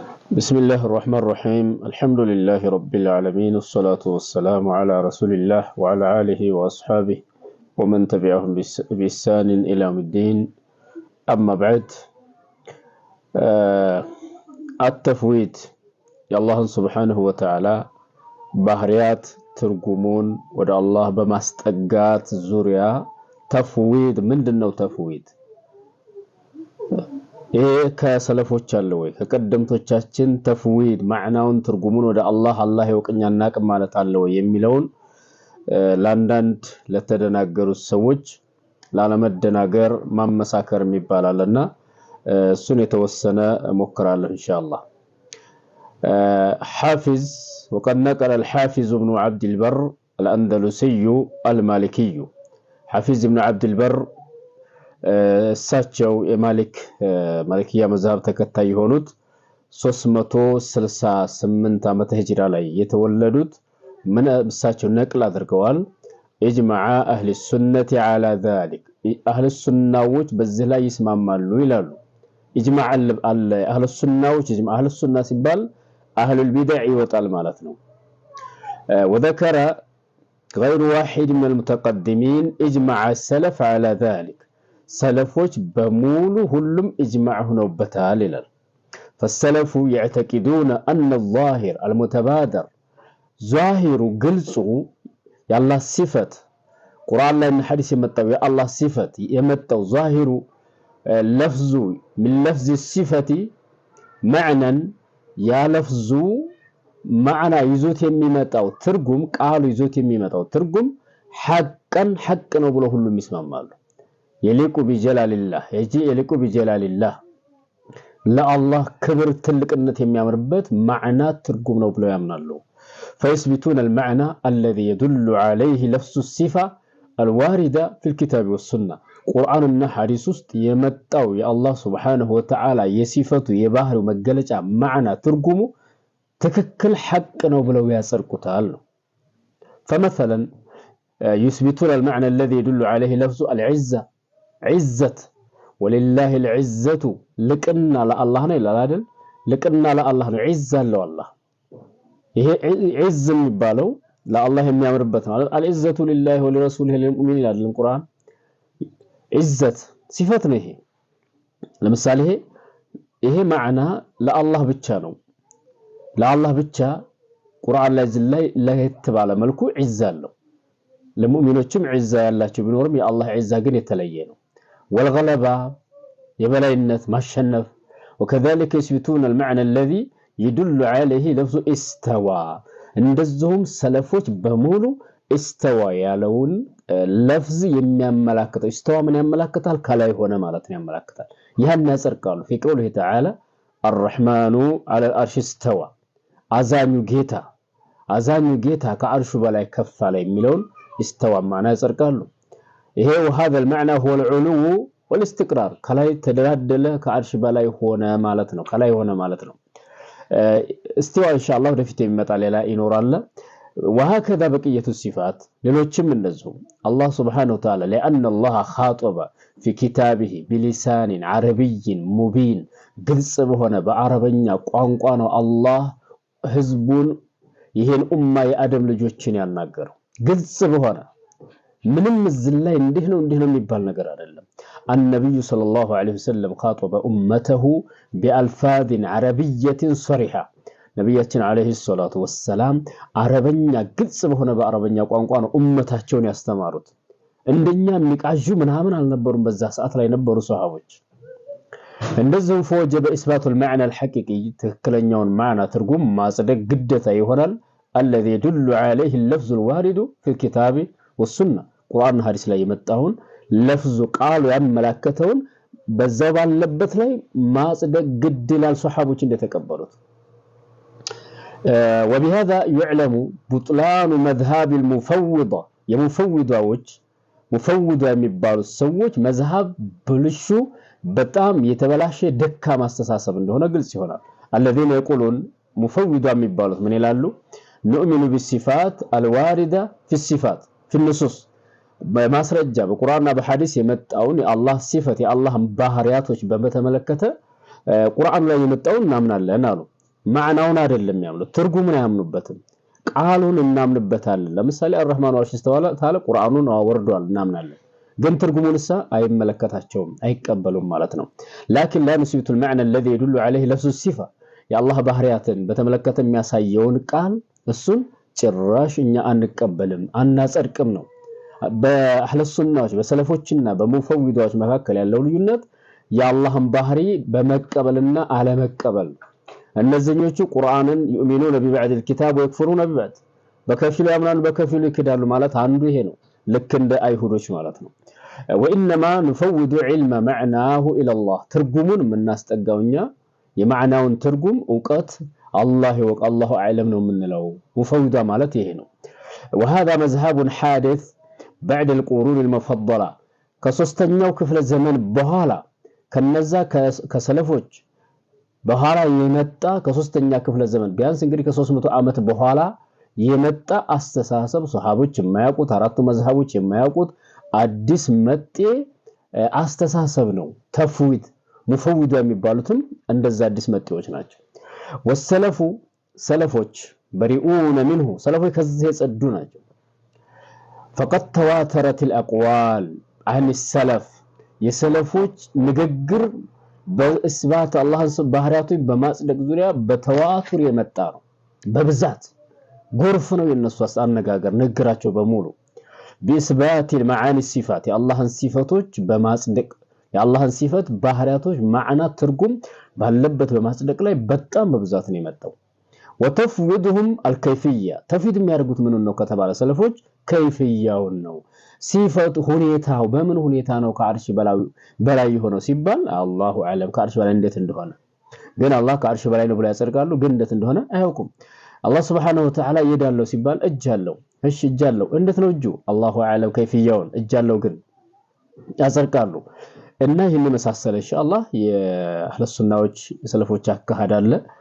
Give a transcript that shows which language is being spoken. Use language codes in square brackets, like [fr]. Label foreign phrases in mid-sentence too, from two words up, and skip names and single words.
[ar] بسم الله الرحمن الرحيم الحمد لله رب العالمين والصلاة والسلام على رسول الله وعلى آله وأصحابه ومن تبعهم بإحسان إلى يوم الدين أما بعد التفويض يا الله سبحانه وتعالى [am] ባህሪያት ትርጉሙን ወደ አላህ በማስጠጋት ዙሪያ ተፍዊድ ምንድነው ተፍዊድ ይሄ ከሰለፎች አለ ወይ ከቀደምቶቻችን ተፍዊድ ማዕናውን ትርጉሙን ወደ አላህ ያውቅኛና አቅም ማለት አለ ወይ የሚለውን ላንዳንድ ለተደናገሩ ሰዎች ላለመደናገር ማመሳከር የሚባላልና እሱን የተወሰነ ሞክራለሁ ኢንሻአላህ [ar] حافظ وقد نقل الحافظ ابن عبد البر الأندلسي المالكي حافظ ابن عبد البر [am] እሳቸው ማሊክያ መዝሐብ ተከታይ ሆኑት 368 ዓመተ ሂጅራ ላይ የተወለዱት ምን እሳቸው ነቅል አድርገዋል [ar] إجماع أهل السنة على ذلك [am] አህሊ ሱናዎች በዚህ ላይ ይስማማሉ ይላሉ ኢጅማዕ አለ አህሊ ሱናዎች [ar] إجماع أهل السنة [am] ሲባል [ar] أهل البدع [am] ይወጣል ማለት ነው [ar] وذكر غير واحد من المتقدمين اجمع السلف على ذلك [am] سلفوች በሙሉ ሁሉም [ar] اجماع ሆነውበታል [am] ይላል [ar] فالسلف يعتقدون ان الظاهر المتبادر ظاهر [am] ግልጹ ያላህ ሲፈት ቁርአን ላይ እና ሐዲስ የመጣው ያላህ ሲፈት የመጣው [ar] ظاهر لفظ من لفظ الصفه معنى [am] ያ ለፍዙ ማዕና ይዞት የሚመጣው ትርጉም ቃሉ ይዞት የሚመጣው ትርጉም ሐቀን ሐቅ ነው ብሎ ሁሉም ይስማማሉ [ar] يليق بجلال الله يليق بجلال الله [am] ለአላህ ክብር ትልቅነት የሚያምርበት ማዕና ትርጉም ነው ብለው ያምናሉ [ar] فيثبتون المعنى الذي يدل عليه لفظ الصفه الوارده في الكتاب والسنه [am] ቁርአንና ሐዲስ ውስጥ የመጣው የአላህ [ar] سبحانه وتعالى [am] የሲፈቱ የባህሪው መገለጫ ማዕና ትርጉሙ ትክክል ሐቅ ነው ብለው ያጸድቁታል [ar] فمثلا يثبتون المعنى الذي يدل عليه لفظ العزه عزه ولله العزه لقنا لله [am] ነው ይላል አይደል ለቅና ለአላህ ነው [ar] عزه [am] አለው አላህ ይሄ [ar] عز [am] የሚባለው ለአላህ የሚያምርበት ነው [ar] العزه لله ولرسوله للمؤمنين [am] ይላል ቁርአን [ar] عزت صفات [am] ነው ይሄ ለምሳሌ ይሄ ማዕና ለአላህ ብቻ ነው ለአላህ ብቻ ቁርአን ላይ ለየት ባለ መልኩ عزة አለው ለሙእሚኖችም عزة ያላቸው ቢኖርም የአላህ عزة ግን የተለየ ነው والغلبة የበላይነት ማሸነፍ [ar] وكذلك يثبتون المعنى الذي يدل عليه لفظ استوى [am] እንደዚሁም ሰለፎች በሙሉ استوى ያለውን لفظ የሚያመላክተው استوى ምን ያመላክታል ከላይ ሆነ ማለት ነው ያመላክታል ይሄን ያጸርቃሉ [ar] في قوله تعالى الرحمن على العرش استوى [am] አዛኙ ጌታ ከአርሹ በላይ ከፍ አለ የሚለውን استوى ማና ያጸርቃሉ ይሄ [ar] وهذا المعنى هو العلو والاستقرار [am] ከላይ ተደላደለ ከአርሽ በላይ ሆነ ማለት ነው ከላይ ሆነ ማለት ነው [ar] استوى ان شاء الله [am] ወደፊት የሚመጣ ሌላ [ar] ይኖራል وهكذا بقيه الصفات [am] ሌሎችም እንደዚሁ [ar] الله سبحانه وتعالى لان الله خاطب في كتابه بلسان عربي مبين [am] ግልጽ በሆነ በአረበኛ ቋንቋ ነው አላህ ህዝቡን ይሄን ኡማ የአደም ልጆችን ያናገረው ግልጽ በሆነ ምንም ዝላይ እንዲህ ነው የሚባል ነገር አይደለም [ar] النبي صلى الله عليه وسلم خاطب امته بالفاظ عربيه صريحه [am] ነብያችን [ar] عليه الصلاة والسلام [am] አረበኛ ግልጽ በሆነ በአረበኛ ቋንቋ ነው ኡመታቸውን ያስተማሩት እንደኛ ንቃጁ ምናምን አልነበሩም በዛ ሰዓት ላይ ነበሩ ሱሐቦች እንደዚሁም [ar] فوجب اثبات المعنى الحقيقي [am] ትክክለኛውን ማዕና ትርጉም ማጽደቅ ግዴታ ይሆናል [ar] الذي يدل عليه اللفظ الوارد في الكتاب والسنه [am] ቁርአን ሐዲስ ላይ የመጣውን ለፍዙ ቃሉ ያመላከተውን በዛው ባለበት ላይ ማጽደቅ ግድ ይላል ሱሐቦች እንደተቀበሉት [ar] وبهذا يعلم بطلان مذهب المفوضه [am] የሙፈውዳዎች ሙፈውዳ የሚባሉ ሰዎች መዝሐብ ብልሹ በጣም የተበላሸ ደካማ አስተሳሰብ እንደሆነ ግልጽ ይሆናል [ar] الذين يقولون [am] ሙፈውዳ የሚባሉት ምን ይላሉ [ar] نؤمن بالصفات الوارده في الصفات في النصوص [am] በማስረጃ በቁርአንና በሐዲስ የመጣውን የአላህ ሲፈት የአላህን ባህሪያቶች በመተመለከተ ቁርአን ላይ የመጣውን እናምናለን አሉ ማዕናውን አይደለም ያምኑት ትርጉሙን አያምኑበትም ቃሉን እናምንበታለን ለምሳሌ الرحمن ወርሽ ተዓላ ቁርአኑን አወርዷል እናምናለን ግን ትርጉሙንሳ አይመለከታቸውም አይቀበሉም ማለት ነው [ar] لكن لا نثبت المعنى الذي يدل عليه لفظ الصفه [am] የአላህ ባህሪያትን በተመለከተ የሚያሳየውን ቃል እሱን ጭራሽ እኛ አንቀበልም አናጸድቅም ነው በአህለ ሱናዎች በሰለፎችና በሙፈዊዶች መካከል ያለው ልዩነት የአላህን ባህሪ በመቀበልና አለመቀበል እነዚህኞቹ ቁርአንን [ar] يؤمنون ببعض الكتاب ويكفرون ببعض [am] በከፊሉ ያምናሉ በከፊሉ ይክዳሉ ማለት አንዱ ይሄ ነው ልክ እንደ አይሁዶች ማለት ነው [ar] وانما نفوض علم معناه الى الله [am] ትርጉሙን እናስጠጋውኛ የማዕናውን ትርጉም ዕውቀት አላህ ይወቅ [ar] الله أعلم [am] ነው የምንለው ሙፈውዳ ማለት ይሄ ነው [ar] وهذا مذهب حادث بعد القرون المفضله [am] ከሶስተኛው ክፍለ ዘመን በኋላ ከነዛ ከሰለፎች በኋላ የመጣ ከሶስተኛ ክፍለ ዘመን ቢያንስ እንግዲህ ከ300 ዓመት በኋላ የመጣ አስተሳሰብ ሱሐቦች የማያውቁት አራቱ መዝሐቦች የማያውቁት አዲስ መጤ አስተሳሰብ ነው ተፍዊድ ሙፈውዳ የሚባሉትም እንደዛ አዲስ መጤዎች ናቸው ወሰለፉ ሰለፎች [ar] بريئون منه [am] ሰለፎች ከዚህ የጸዱ ናቸው [ar] فقد تواترت الاقوال عن السلف [am] የሰለፎች ንግግር በእስባት አላህ ባህሪያቱ በማጽደቅ ዙሪያ በተዋቱር የመጣ ነው በብዛት ጎርፍ ነው የነሱ አነጋገር ንግራቸው በሙሉ [ar] بإثبات المعاني الصفات [am] የአላህን ሲፈቶች በማጽደቅ የአላህን ሲፈት ባህሪያቶች ማዕና ትርጉም ባለበት በማጽደቅ ላይ በጣም በብዛት ነው የመጣው [ar] وتفويضهم الكيفيه [am] تفويض የሚያደርጉት ምን ነው ከተባለ ሰለፎች ከይፍያውን ነው ሲፈት ሁኔታው በምን ሁኔታ ነው ከአርሽ በላይ ሆኖ ሲባል [ar] الله أعلم [am] ከአርሽ በላይ እንዴት እንደሆነ ግን አላህ ከአርሽ በላይ ነው ብለው ያጸድቃሉ ግን እንዴት እንደሆነ አያውቁም አላህ [ar] سبحانه وتعالى [am] ይዳለው ሲባል እጃለው እሺ እጃለው እንዴት ነው እጁ [ar] الله أعلم [am] ከይፍያውን እጃለው ግን ያጸድቃሉ እና ይሄን መሳሰለ ኢንሻአላህ የአህለ ሱናዎች ሰለፎች አካሃዳለ